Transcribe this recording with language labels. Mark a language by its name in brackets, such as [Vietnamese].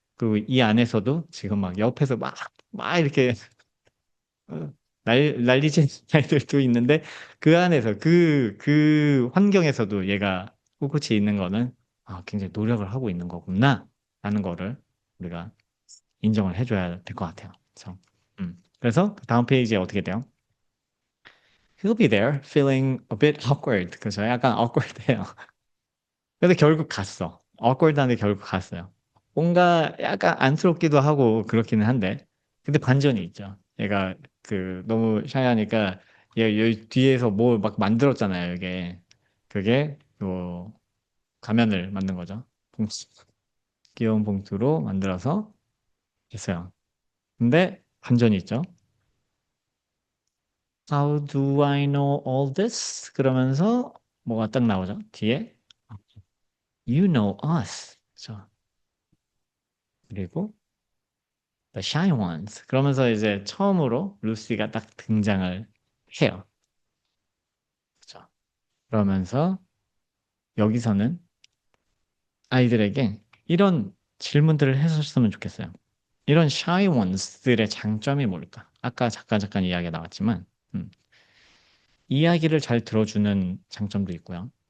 [Korean] 그리고 이 안에서도 지금 막 옆에서 막 이렇게 난리치는 아이들도 있는데 그 안에서 그 환경에서도 얘가 꿋꿋이 있는 거는 굉장히 노력을 하고 있는 거구나 라는 거를 우리가 인정을 해줘야 될 것 같아요. 그래서 그 다음 페이지에 어떻게 돼요? [English] He'll be there feeling a bit awkward. [Korean] 그래서 약간 awkward해요. 근데 결국 갔어. awkward한데 결국 갔어요. 뭔가 약간 안쓰럽기도 하고 그렇기는 한데 근데 반전이 있죠. 얘가 그 너무 샤이하니까 얘 여기 뒤에서 뭐 막 만들었잖아요. 이게 그게 요 가면을 만든 거죠. 봉투, 귀여운 봉투로 만들어서 했어요. 근데 반전이 있죠. [English] How do I know all this? [Korean] 그러면서 뭐가 딱 나오죠. 뒤에 [English] You know us. [Korean] 그렇죠. 그리고 The Shy Ones. 그러면서 이제 처음으로 루시가 딱 등장을 해요. 그렇죠. 그러면서 여기서는 아이들에게 이런 질문들을 했었으면 좋겠어요. 이런 Shy Ones들의 장점이 뭘까? 아까 잠깐 이야기가 나왔지만 이야기를 잘 들어주는 장점도 있고요.